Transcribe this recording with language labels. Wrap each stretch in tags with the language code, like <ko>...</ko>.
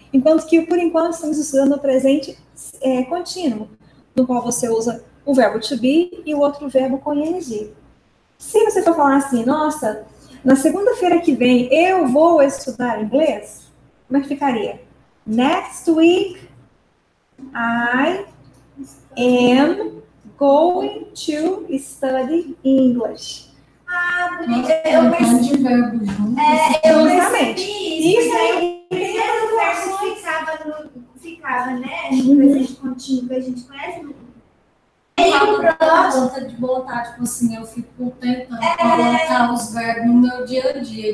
<pt>Enquanto que, por enquanto, estamos estudando o presente contínuo, no qual você usa o verbo to be e o outro verbo com ing. Se você for falar assim, nossa, na segunda-feira que vem eu vou estudar inglês, como é que ficaria?</pt> <en>Next week I am going to study English.</en> <pt>Bonito. Eu percebi. Eu percebi isso. Aí, o primeiro verbo ficava, né? No presente contínuo que a gente conhece. Aí o próximo. Vontade de botar, tipo assim, eu fico tentando colocar os verbos no meu dia a dia.</pt>